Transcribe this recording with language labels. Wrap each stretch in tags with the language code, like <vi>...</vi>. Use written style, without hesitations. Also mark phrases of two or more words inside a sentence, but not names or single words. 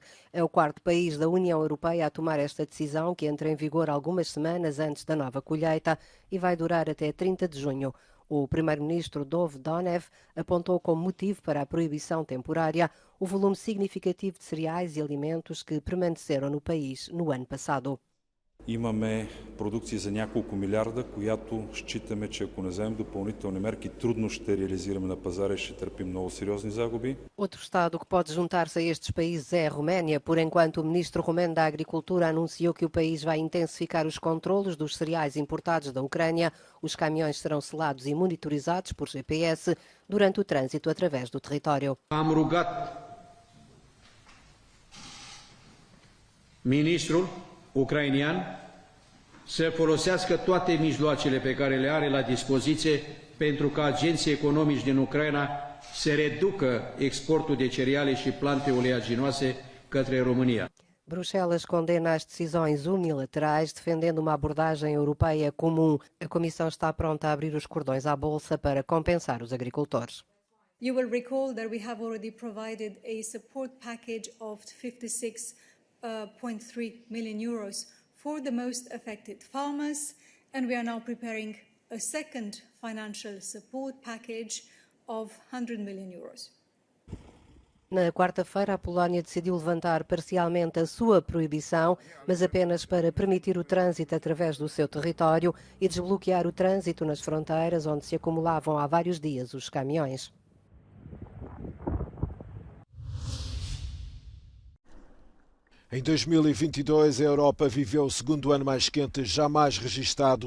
<pt>É o quarto país da União Europeia a tomar esta decisão, que entra em vigor algumas semanas antes da nova colheita e vai durar até 30 de junho. O primeiro-ministro Dovdonev apontou como motivo para a proibição temporária o volume significativo de cereais e alimentos que permaneceram no país no ano passado.</pt> <bg>Имаме продукция за няколко милиарда, която считаме, че ако не вземем допълнителни мерки, трудно ще реализираме на пазара и ще търпим много сериозни загуби.</bg> <pt>Outro Estado que pode juntar-se a estes países é a Roménia. Por enquanto, o ministro romeno da Agricultura anunciou que o país vai intensificar os controlos dos cereais importados da Ucrânia. Os caminhões serão selados e monitorizados por GPS durante o trânsito através do território.</pt> <ro>Am rugat ministrul ucrainian să folosească toate mijloacele pe care le are la dispoziție pentru ca agenții economici din Ucraina să reducă exportul de cereale și plante oleaginoase către România.</ro> <pt>Bruxelas condena as decisões unilaterais, defendendo uma abordagem europeia comum. A Comissão está pronta a abrir os cordões à bolsa para compensar os agricultores.</pt> <en>You will recall that we have already provided a support package of 56.3 million euros for the most affected farmers, and we are now preparing a second financial support package of 100 million euros.</en> <pt>Na quarta-feira, a Polónia decidiu levantar parcialmente a sua proibição, mas apenas para permitir o trânsito através do seu território e desbloquear o trânsito nas fronteiras, onde se acumulavam há vários dias os caminhões. Em 2022, a Europa viveu o segundo ano mais quente jamais registado.</pt>